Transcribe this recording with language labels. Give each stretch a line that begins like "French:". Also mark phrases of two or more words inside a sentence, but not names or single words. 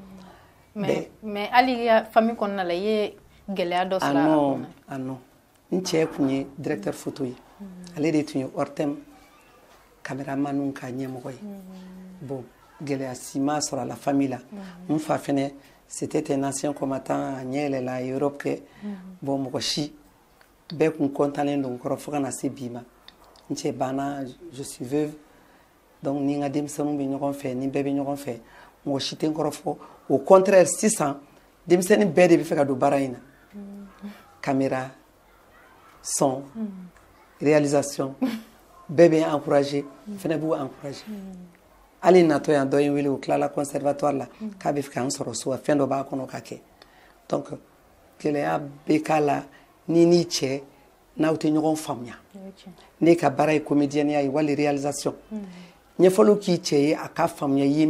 Bambara: mais hali ka famille kɔnɔna la i ye gɛlɛya dɔ sɔrɔ a kɔnɔ
French: ah non
Bambara: n cɛ kun ye
French: directeur photo
Bambara: ye ale de tun ye Hortem caméraman ka ɲɛmɔgɔ ye bon gɛlɛya si ma sɔrɔ a la famille la n fa fɛnɛ
French: c'était un ancien combattant
Bambara: a ɲɛ yɛlɛla Europe kɛ bon mɔgɔ si bɛɛ kun kɔntalen don kɔrɔ fo ka na se bi ma n cɛ banna
French: je suis veuve
Bambara: donc ni n ka denmisɛnninw bɛ ɲɔgɔn fɛ ni bɛɛ bɛ ɲɔgɔn fɛ mɔgɔ si tɛ n kɔrɔ fɔ
French: au contraire
Bambara: sisan denmisɛnnin bɛɛ de bɛ fɛ ka don baara in na caméra son réalisation bɛɛ bɛ encourager fɛnɛ b'u encourager hali natɔ yan dɔ ye n wele o tilala conservatoire la k'a bɛ fɛ k'an sɔrɔ so fɛn dɔ b'a kɔnɔ ka kɛ donc gɛlɛya bɛ k'a la ni n'i cɛ n'aw tɛ ɲɔgɔn faamuya ne ka baara ye comédienne ye wali réalisation ɲɛfɔliw k'i cɛ ye a ka faamuya i ye